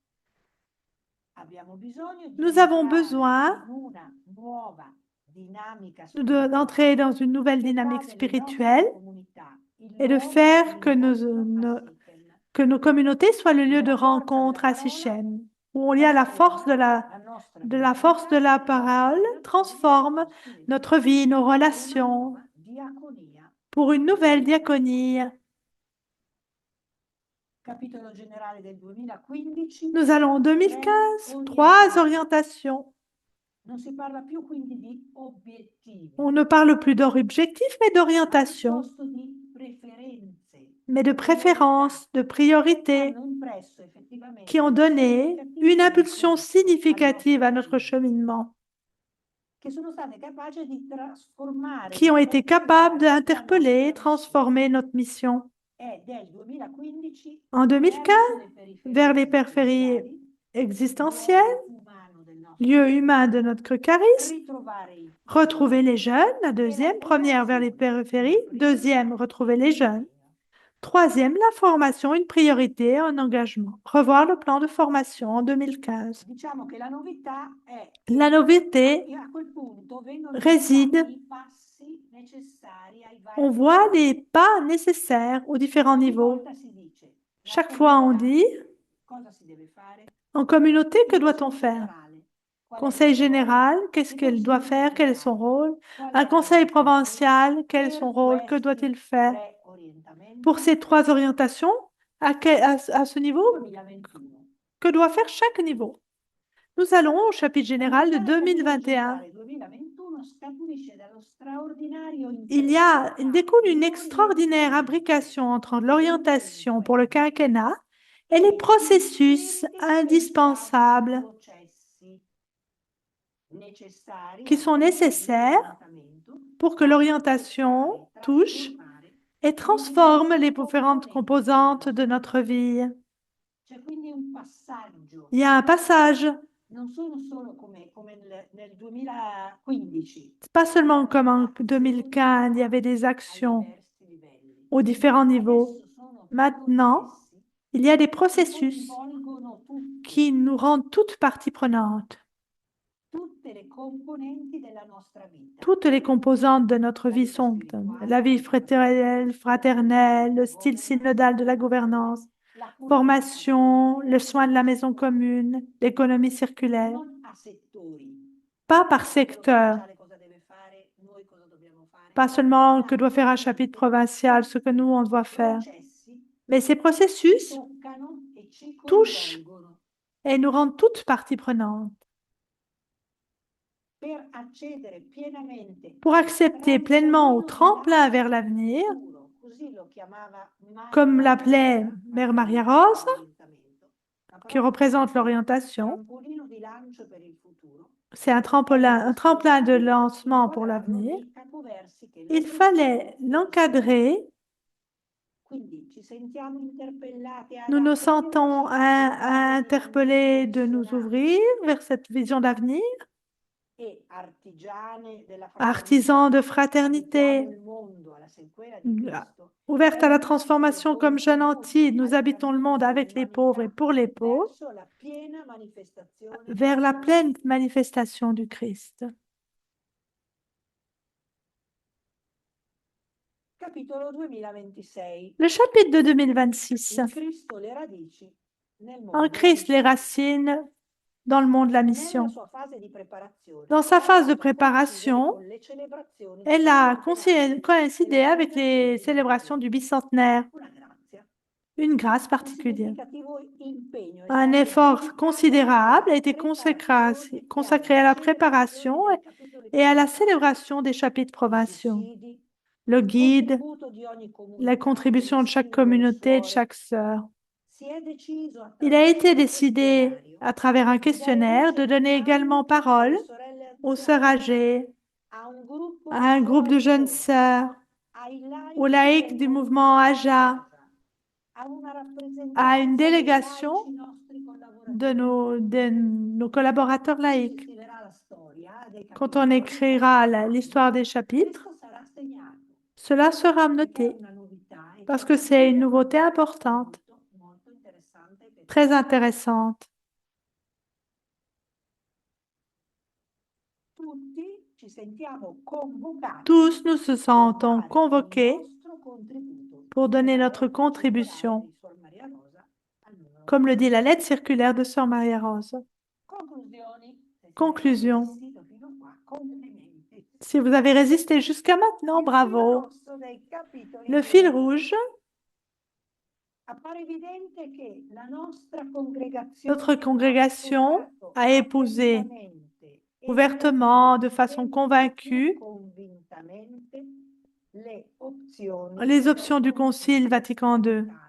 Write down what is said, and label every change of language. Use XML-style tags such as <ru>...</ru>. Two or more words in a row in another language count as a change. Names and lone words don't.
<fr>nous avons besoin d'entrer dans une nouvelle dynamique spirituelle et de faire que nos communautés soient le lieu de rencontre à Sichem, où il y a la force de la parole transforme notre vie, nos relations, pour une nouvelle diaconie.</fr> <it>Capitolo generale del 2015.</it> <fr>Nous allons en 2015, 3 orientations.</fr> <it>Non si parla più quindi di obiettivi,</it> <fr>On ne parle plus d'objectifs, mais</fr> <it>ma</it> <fr>d'orientation,</fr> <it>piuttosto di preferenze,</it> <fr>mais de préférences, de priorités,</fr> <it>hanno impresso effettivamente</it> <fr>qui ont donné une impulsion significative à notre cheminement,</fr> <it>che sono state capaci di trasformare</it> <fr>qui ont été capables</fr> <it>la</it> <fr>d'interpeller et</fr> <it>nostra</it> <fr>transformer notre mission.</fr> <it>missione. È del 2015</it> <fr>En 2015, vers les périphéries</fr> <it>esistenziali,</it> <fr>existentielles,</fr> <it>luogo umano del nostro</it> <fr>lieu humain de notre charisme,</fr> <it>ritrovare il</it> <fr>retrouver les jeunes, la</fr> <it>e la</it> <fr>deuxième, première vers les</fr> <it>formazione,</it> <fr>périphéries,</fr> <it>una</it> <fr>deuxième,</fr> <it>priorità,</it> <fr>retrouver les jeunes,</fr> <it>impegno.</it> <fr>troisième, la formation, une priorité, un engagement. Revoir le plan de formation en 2015.</fr> <it>Diciamo che la novità è</it> <fr>La novité</fr> <it>che a quel punto vengono</it> <fr>réside,</fr> <it>indicati i passi necessari ai vari</it> <fr>on voit</fr> <it>livelli.</it> <fr>les pas nécessaires aux différents</fr> <it>Ogni</it> <fr>niveaux.</fr> <it>volta si dice, la</it> <fr>Chaque fois, on</fr> <it>comunità,</it> <fr>dit,</fr> <it>cosa si deve fare?</it> <fr>en communauté, que</fr> <it>Il</it> <fr>doit-on</fr> <it>consiglio</it> <fr>faire?</fr> <it>generale, qual è il</it> <fr>Conseil</fr> <it>suo ruolo?</it> <fr>général, qu'est-ce</fr> <it>Il</it> <fr>qu'elle doit</fr> <it>consiglio</it> <fr>faire? Quel est son</fr> <it>provinciale,</it> <fr>rôle?</fr> <it>qual</it> <fr>Un</fr> <it>è</it> <fr>conseil</fr> <it>la funzione?</it> <fr>provincial, quel est</fr> <it>Per</it> <fr>son rôle? Que doit-il</fr> <it>questi</it> <fr>faire?</fr> <it>tre orientamenti,</it> <fr>Pour ces 3 orientations, à ce niveau,</fr> <it>2021.</it> <fr>que doit faire chaque niveau? Nous allons au chapitre général de</fr> <it>L'unità del capitolo</it> <fr>2021.</fr> <it>generale 2021 scaturisce dallo straordinario</it> <fr>Il découle une extraordinaire imbrication entre l'orientation pour le quinquennat et les processus indispensables qui sont nécessaires pour que l'orientation touche et transforme les différentes composantes de notre vie. Il y a un passage,</fr> <it>non sono solo come nel 2015,</it> <fr>pas seulement comme en 2015, il y avait des</fr> <it>ai</it> <fr>actions</fr> <it>diversi livelli.</it> <fr>aux différents niveaux.</fr> <it>Adesso sono</it> <fr>Maintenant,</fr> <it>processi</it> <fr>il y a des</fr> <it>che</it> <fr>processus</fr> <it>coinvolgono</it> <fr>qui nous rendent toutes parties prenantes,</fr> <it>tutte le componenti della nostra vita.</it> <fr>toutes les composantes de notre vie sont la vie fraternelle, le style synodal de la gouvernance,</fr> <it>La cura</it> <fr>formation,</fr> <it>della</it> <fr>le soin de la maison commune, l'économie circulaire,</fr> <it>non a settori.</it> <fr>pas par</fr> <it>Quello</it> <fr>secteur,</fr> <it>provinciale cosa deve fare, noi cosa dobbiamo fare.</it> <fr>pas seulement que doit faire un chapitre provincial, ce que nous, on doit faire,</fr> <it>Processi</it> <fr>mais ces processus</fr> <it>toccano e ci</it> <fr>touchent</fr> <it>coinvolgono.</it> <fr>et nous rendent toutes parties prenantes.</fr> <it>Per accedere pienamente</it> <fr>Pour</fr> <it>al</it> <fr>accepter pleinement au tremplin vers l'avenir,</fr> <it>futuro, così lo chiamava</it> <fr>comme</fr> <it>Maria</it> <fr>l'appelait</fr> <it>Rosa,</it> <fr>Mère Maria Rose,</fr> <it>orientamento. La</it> <fr>qui</fr> <it>parola</it> <fr>représente l'orientation,</fr> <it>trampolino di lancio per il futuro.</it> <fr>c'est un tremplin de lancement pour l'avenir.</fr> <it>Dei capoversi che</it> <fr>Il fallait l'encadrer.</fr> <it>Quindi ci sentiamo interpellati ad</it> <fr>Nous nous</fr> <it>aprirci</it> <fr>sentons</fr> <it>a</it> <fr>interpellés de nous ouvrir vers cette vision d'avenir,</fr> <it>e artigiane della</it> <fr>artisans de</fr> <it>fraternità,</it> <fr>fraternité,</fr> <it>abitiamo il mondo alla sequela di Cristo.</it> <fr>ouvertes à la transformation comme jeunes Antilles, nous habitons le monde avec les pauvres et pour les pauvres,</fr> <it>Verso la piena manifestazione</it> <fr>vers la pleine manifestation du Christ.</fr> <it>Capitolo 2026.</it> <fr>Le chapitre de 2026.</fr> <it>In Cristo le radici nel mondo</it> <fr>En</fr> <it>della</it> <fr>Christ, les</fr> <it>missione.</it> <fr>racines dans le monde de la</fr> <it>Nella</it> <fr>mission.</fr> <it>sua fase di preparazione,</it> <fr>Dans sa phase de</fr> <it>ha coincidere</it> <fr>préparation,</fr> <it>con le celebrazioni</it> <fr>elle</fr> <it>del</it> <fr>a</fr> <it>bicentenario</it> <fr>coïncidé</fr> <it>della</it> <fr>avec les</fr> <it>fondazione di</it> <fr>célébrations</fr> <it>Roma.</it> <fr>du bicentenaire,</fr> <it>Una grazia.</it> <fr>une grâce</fr> <it>Un</it> <fr>particulière.</fr> <it>significativo impegno è</it> <fr>Un</fr> <it>stato</it> <fr>effort</fr> <it>dedicato</it> <fr>considérable a</fr> <it>alla</it> <fr>été</fr> <it>preparazione</it> <fr>consacré</fr> <it>e</it> <fr>à la</fr> <it>alla</it> <fr>préparation</fr> <it>celebrazione dei capitoli</it> <fr>et à la</fr> <it>provinciali.</it> <fr>célébration des chapitres</fr> <it>I</it> <fr>provinciaux.</fr> <it>sussidi,</it> <fr>Le</fr> <it>il</it> <fr>guide,</fr> <it>contributo di ogni comunità,</it> <fr>la contribution</fr> <it>delle</it> <fr>de chaque</fr> <it>singole</it> <fr>communauté, de</fr> <it>suore.</it> <fr>chaque sœur.</fr> <it>Si è deciso</it> <fr>Il a été</fr> <it>attraverso un</it> <fr>décidé,</fr> <it>questionario</it> <fr>à travers un</fr> <it>di dare</it> <fr>questionnaire,</fr> <it>voce</it> <fr>de donner également</fr> <it>anche</it> <fr>parole</fr> <it>alle sorelle</it> <fr>aux sœurs</fr> <it>anziane,</it> <fr>âgées,</fr> <it>a un gruppo</it> <fr>à un groupe de jeunes</fr> <it>giovani,</it> <fr>sœurs,</fr> <it>ai</it> <fr>aux</fr> <it>laici</it> <fr>laïcs</fr> <it>del</it> <fr>du mouvement AJA,</fr> <it>a una</it> <fr>à une</fr> <it>rappresentanza dei</it> <fr>délégation</fr> <it>laici nostri</it> <fr>de nos collaborateurs</fr> <it>Quando si</it> <fr>laïcs.</fr> <it>scriverà la storia dei</it> <fr>Quand on</fr> <it>capitoli,</it> <fr>écrira l'histoire des chapitres,</fr> <it>questo sarà segnato.</it> <fr>cela sera</fr> <it>Perché è</it> <fr>noté</fr> <it>una novità e</it> <fr>parce</fr> <it>c'è</it> <fr>que</fr> <it>una</it> <fr>c'est une</fr> <it>novità</it> <fr>nouveauté importante,</fr> <it>molto interessante che</it> <fr>très intéressante.</fr> <it>tutti ci sentiamo convocati</it> <fr>Tous nous se</fr> <it>per</it> <fr>sentons</fr> <it>dare il</it> <fr>convoqués</fr> <it>nostro contributo,</it> <fr>pour donner</fr> <it>dice la</it> <fr>notre</fr> <it>lettera</it> <fr>contribution,</fr> <it>circolare di Suor Maria Rosa al numero</it> <fr>comme le dit la lettre circulaire de Sœur Maria Rose.</fr> <it>Conclusioni. Se</it> <fr>Conclusion.</fr> <it>siete resistito fino qua, complimenti.</it> <fr>Si vous avez résisté jusqu'à maintenant,</fr> <it>Il filo</it> <fr>bravo.</fr> <it>rosso dei capitoli</it> <fr>Le fil 2000. rouge Notre congrégation a épousé ouvertement, de façon convaincue, les options du Concile Vatican II.</fr>